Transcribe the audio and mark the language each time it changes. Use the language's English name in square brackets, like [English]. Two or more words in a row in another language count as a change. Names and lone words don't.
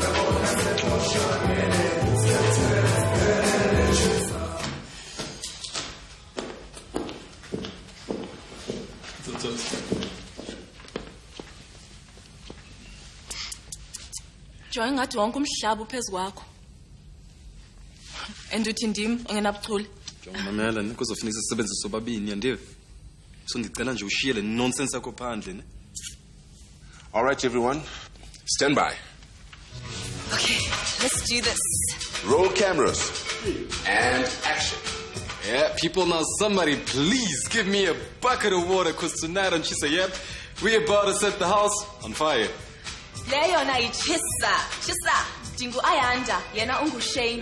[Xhosa] Joy ngathi wonke umhlaba uphezu kwakho. And uthi ndim ongenabuchule. Jonga mamela ne kuzofuneka sisebenze sobabini yandiwe. So ngicela nje ushiye le nonsense yakho phandle ne. [English] All right, everyone. Stand by. Okay, let's do this. Roll cameras. And action. Yeah, people, now somebody please give me a bucket of water because tonight and she said, yep, we're about to set the house on fire. [Xhosa] Leyo na ichisa. Chisa. Dingu ayanda. Yena unguShane.